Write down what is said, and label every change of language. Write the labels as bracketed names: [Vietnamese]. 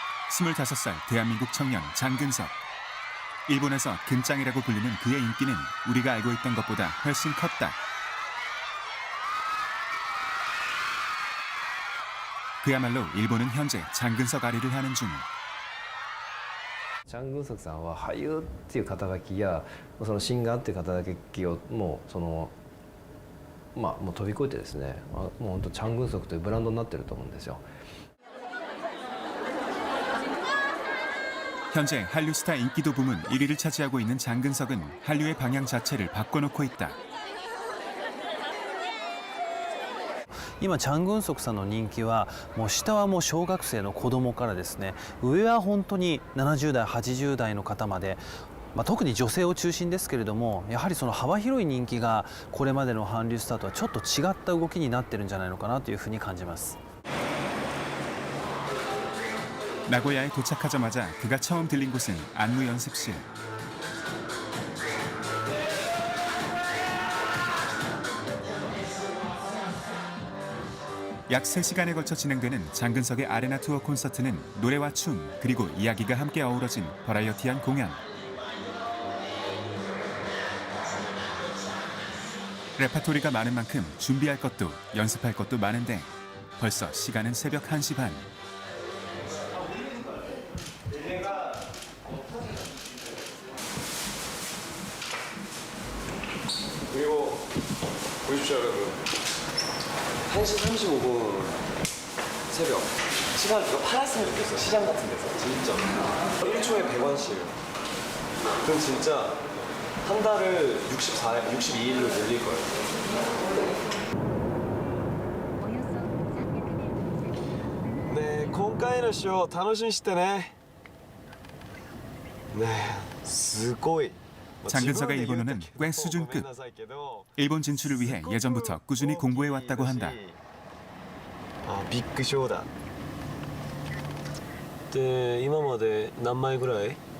[Korean] 스물다섯 살 대한민국 청년 장근석. 일본에서 근짱이라고 불리는 그의 인기는 우리가 알고 있던 것보다 훨씬 컸다. 그야말로 일본은 현재 장근석 아리를 하는 중. [Japanese] チャン・グンソクさんは俳優っていう肩書きやそのシンガーっていう肩書きをもうもう飛び越えてですね、もう本当チャン・グンソクというブランドになってると思うんですよ。 [Korean] 현재 한류 스타 인기도 부문 1위를 차지하고 있는 장근석은 한류의 방향 자체를 바꿔놓고 있다. [Japanese] 今チャン・グンソクさんの人気はもう下はもう小学生の子供からですね、上は本当に70代80代の方まで、特に女性を中心ですけれども、やはりその幅広い人気がこれまでの韓流スターとはちょっと違った動きになってるんじゃないのかなというふうに感じます。 [Korean] 나고야에 도착하자마자 그가 처음 들린 곳은 안무 연습실. 약 3시간에 걸쳐 진행되는 장근석의 아레나 투어 콘서트는 노래와 춤, 그리고 이야기가 함께 어우러진 버라이어티한 공연. 레파토리가 많은 만큼 준비할 것도 연습할 것도 많은데 벌써 시간은 새벽 1시 반. 그리고 보십시오, 여러분. 1시 35분 새벽. 시간 이거 팔았으면 좋겠어. 시장 같은 데서. 진짜. 1초에 100원씩. 그럼 진짜 한 달을 62일로 늘릴 거예요. [Japanese] 네, 今回のショー楽しみにしてね. 네, すごい. [Korean] 장근석의 일본어는 꽤 수준급. 일본 진출을 위해 예전부터 꾸준히 공부해 왔다고 한다. [Japanese] 아, 빅ショーだ. で、今まで何枚ぐらい?